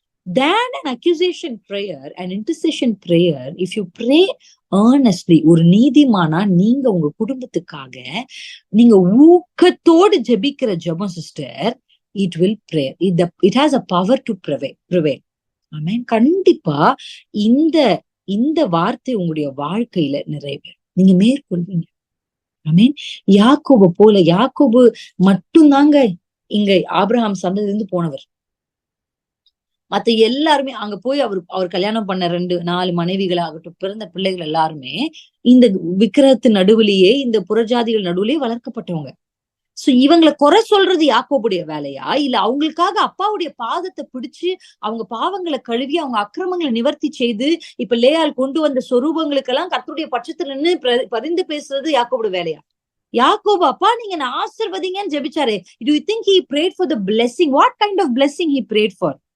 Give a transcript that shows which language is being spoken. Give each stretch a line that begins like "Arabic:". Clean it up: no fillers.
English: Than an accusation prayer, an intercession prayer, if you pray earnestly,
Tamil: ஒரு நீதிமானா நீங்க உங்க குடும்பத்துக்காக நீங்க ஊக்கத்தோடு ஜெபிக்கிற ஜெபம் sister,
English: it will pray. It has a power to prevail.
Tamil: ஆமென். கண்டிப்பா இந்த வார்த்தை உங்களுடைய வாழ்க்கையில நிறைவேறும். நீங்க மேற்கொள்வீங்க. ஆமென். யாக்கோபு மட்டும்தாங்க இங்க ஆபிரகாம் சந்ததியிலிருந்து போனவர். மத்த எல்லாருமே அங்க போய் அவர் கல்யாணம் பண்ண 4 மனைவிகளாகட்டும், பிறந்த பிள்ளைகள் எல்லாருமே இந்த விக்கிரகத்து நடுவுலயே, இந்த புறஜாதிகள் நடுவுலயே வளர்க்கப்பட்டவங்க. சோ இவங்களை குறை சொல்றது யாக்கோபுடைய வேலையா, இல்ல அவங்களுக்காக அப்பாவுடைய பாதத்தை பிடிச்சு அவங்க பாவங்களை கழுவி அவங்க அக்கிரமங்களை நிவர்த்தி செய்து இப்ப லேயால் கொண்டு வந்த சொரூபங்களுக்கெல்லாம் கர்த்தருடைய பட்சத்துல நின்று பரிந்து பேசுறது யாக்கோபுடைய வேலையா? யாக்கோபு, அப்பா நீங்க நான் ஆசீர்வதிங்கன்னு ஜெபிச்சாரே.
English: Do you think he prayed for the blessing? What kind of blessing he prayed for?